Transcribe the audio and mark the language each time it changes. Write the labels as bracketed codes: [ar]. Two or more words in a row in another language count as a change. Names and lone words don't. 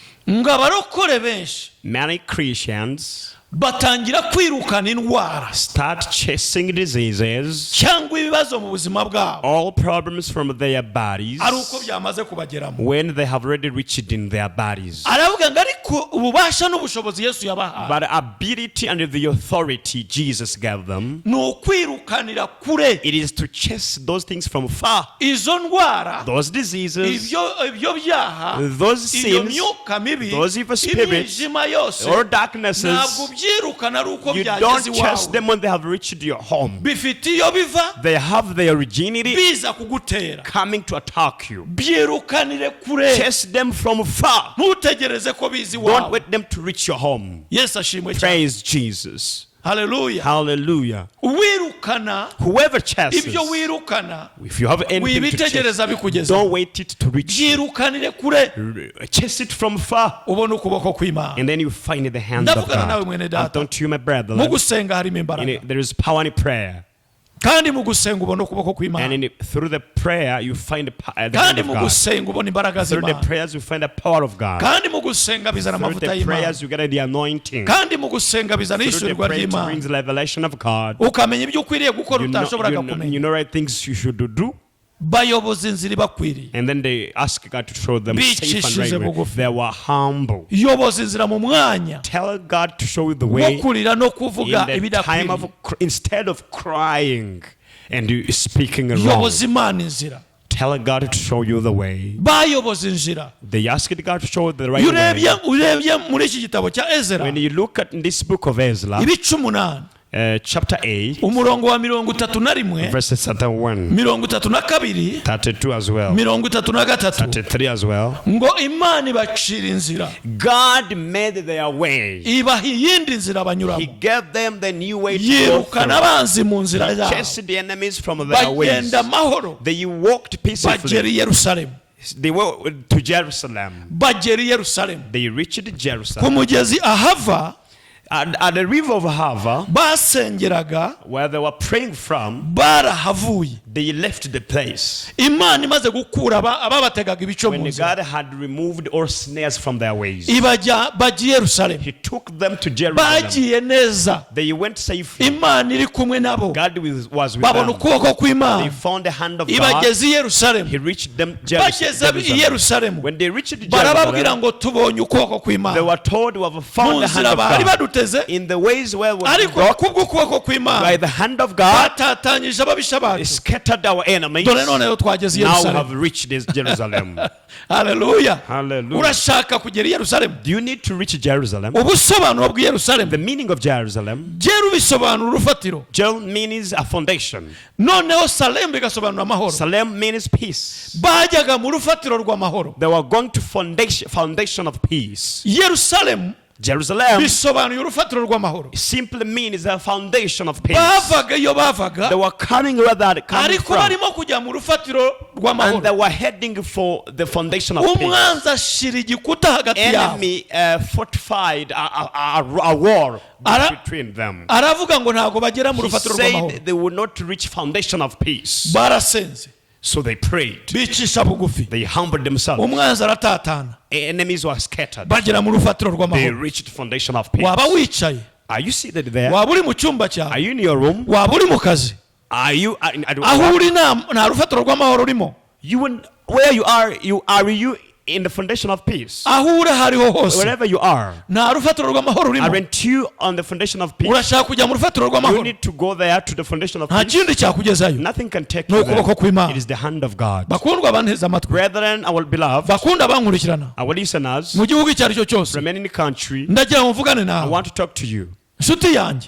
[en] Many Christians start chasing diseases, all problems from their bodies, when they have already reached in their bodies. [rw] ariko ububasha n'ubushobozi Yesu yabahaye, [en] but the ability and the authority Jesus gave them, [rw] ni ukwirukanira kure [en] it is to chase those things from far, [rw] izo ndwara, [en] those diseases, [rw] ibyo byaha, [en] those [rw] iyo [en] sins, [rw] myuka mibi, [en] those evil spirits, [rw] imijima yose, [en] or darknesses. [rw] ntabwo byirukana ari uko [en] You [rw] byageze [en] don't chase [rw] iwawe, [en] them when they have reached your home. [rw] bifite iyo biva, [en] They have their originality [rw] biza kugutera, [en] coming to attack you. [rw] byirukanire kure, [en] Chase them from far. [rw] ntutegereze ko bizi [en] Don't [rw] iwawe. [en] wait them to reach your home. [rw] Yesu ashimwe cyane. [en] Praise Jesus. Hallelujah. Hallelujah. [rw] Wirukana [en] Whoever chases, [rw] ibyo wirukana, [en] if you have anything to chase, [rw] wibitegereza bikugeza, [en] don't wait it to reach you. [rw] byirukanire kure, [en] Chase it from far, [rw] ubone ukuboko kw'Imana. [en] and then you find the hand of [rw] Ndavugana nawe [en] God. [rw] mwene [en] I'm [rw] data, [en] talking to you, my brother. [rw] mu gusenga harimo imbaraga, [en] There is power in prayer, [rw] kandi mu gusenga ubone ukuboko [en] and [rw] kw'Imana, [en] through the prayer you find the hand [rw] kandi [en] of [rw] mu [en] God. [rw] gusenga ubone imbaraga [en] Through the [rw] z'Imana, [en] prayers you find the power of God. [rw] kandi mu gusenga bizana [en] Through [rw] amavuta [en] the [rw] y'Imana, [en] prayers you get the anointing. [rw] kandi mu gusenga bizana [en] Through the [rw] ishyurirwa [en] prayer it [rw] ry'Imana, [en] brings the revelation of God. [rw] ukamenya ibyo ukwiriye gukora utashoboraga [en] You [rw] kumenya. [en] know right things you should do. [rw] Bayoboza inzira ibakwiriye, [en] And then they ask God to show them safe and [rw] bicishije [en] right way. [rw] bugufi, [en] They were humble. [rw] yoboza inzira mu mwanya [en] Tell God to show you the [rw] wo [en] way [rw] kurira no [en] in [rw] kuvuga [en] the time [rw] ibidakwiriye, [en] of instead of crying and you speaking wrong. [rw] yoboza Imana inzira. [en] Tell God to show you the way. [rw] Bayoboza inzira. [en] They asked God to show you the right [rw] Iyo [en] way. [rw] urebye muri iki gitabo cya Ezra, [en] When you look at this book of Ezra, [rw] ibice 8, [en] chapter 8, [rw] umurongo wa 31, [en] verses 31, 32, 32 as well, 33, 33 as well. [rw] ngo Imana ibacira inzira, [en] God made their way. [rw] ibaha iyindi nzira [en] He [rw] banyuramo, [en] gave them the new way to go [rw] yirukana [en] through. [rw] abanzi mu nzira zabo, [en] Chased the enemies from their ways. [rw] bagenda amahoro, [en] They walked [rw] bagera i [en] peacefully. [rw] Yerusalemu, [en] They went to Jerusalem. [rw] bagera i Yerusalemu, [en] They reached [rw] ku [en] Jerusalem. [rw] mugezi Ahava [en] At the river of Hava, [rw] basengeraga, [en] where they were praying from, [rw] barahavuye. [en] they left the place. [rw] Imana imaze gukura ababategaga ibico mu [en] When [rw] nzira, [en] God had removed all snares from their ways, [rw] bagiye i Yerusalemu, [en] He took them to Jerusalem. [rw] bagiye neza, [en] They went safely. [rw] Imana iri kumwe nabo, [en] God was with [rw] babona [en] them. [rw] ukuboko [en] They [rw] kw'Imana, [en] found the hand of God. [rw] ibageze i Yerusalemu. [en] He reached them [rw] Bageze i [en] Jerusalem. [rw] Yerusalemu, [en] When they reached [rw] barababwira [en] Jerusalem, [rw] ngo tubonye ukuboko [en] they [rw] kw'Imana, [en] were told we have [rw] mu [en] found the hand [rw] nzira [en] of [rw] bari [en] God. [rw] baduteze, [en] In the ways where we [rw] ariko [en] walked [rw] kubw'ukuboko [en] by [rw] kw'Imana [en] the hand of God, [rw] batatanyije ababisha bacu, [en] scattered our enemies. [rw] dore noneho twageze i [en] Now we [rw] Yerusalemu. [en] have reached this Jerusalem. [rw] Haleluya. [en] Hallelujah. [rw] Urashaka kugera i Yerusalemu? [en] Do you need to reach Jerusalem? [rw] Ubusobanuro bw'i Yerusalemu, [en] The meaning of Jerusalem, [rw] Jeru bisobanura urufatiro, [en] Jel means a foundation. [rw] noneho Salemu bigasobanura amahoro. [en] Salem means peace. [rw] Bajyaga mu rufatiro rw'amahoro. [en] They were going to foundation of peace. [rw] Yerusalemu [en] Jerusalem [rw] bisobanuye urufatiro rw'amahoro. [en] simply means a foundation of peace. [rw] Bavaga iyo bavaga, [en] They were coming where they had come [rw] ariko [en] from, [rw] barimo kujya mu rufatiro [en] and they [rw] rw'amahoro. [en] were heading for the foundation of peace. [rw] Umwanzi ashira igikuta hagati yabo, [en] Enemy fortified a war between them. [rw] aravuga ngo ntabwo bagera mu [en] He [rw] rufatiro rw'amahoro. [en] said they would not reach foundation of peace. [rw] Barasenze, [en] So they prayed. [rw] bicisha bugufi, [en] They humbled themselves. [rw] umwanzi aratatana, [en] Enemies were scattered. [rw] bagera mu rufatiro [en] They [rw] rw'amahoro. [en] reached foundation of peace. [rw] Waba wicaye, [en] Are you seated there? [rw] waba uri mu cyumba [en] Are [rw] cyawe, [en] you in your room? [rw] waba uri mu kazi, [en] Are you [rw] aho uri nta rufatiro rw'amahoro urimo, [en] where you are you in the foundation of peace? [rw] aho uri aho ariho hose [en] Wherever you are, [rw] nta rufatiro rw'amahoro urimo. [en] aren't you on the foundation of peace? [rw] Urashaka kujya mu rufatiro [en] You [rw] rw'amahoro, [en] need to go there to the foundation of [rw] nta [en] peace. [rw] kindi cyakugezayo. [en] Nothing can take [rw] Ni [en] you [rw] ukuboko [en] there. [rw] kw'Imana. [en] It is the hand of God. [rw] Bakundwa banteze amatwi, [en] Brethren, our beloved, [rw] bakunda bankurikirana [en] our listeners, [rw] mu gihugu icyo ari cyo cyose, [en] from any country, [rw] ndagira ngo mvugane [en] I [rw] nawe [en] want to talk to you. [rw] nshuti yanjye,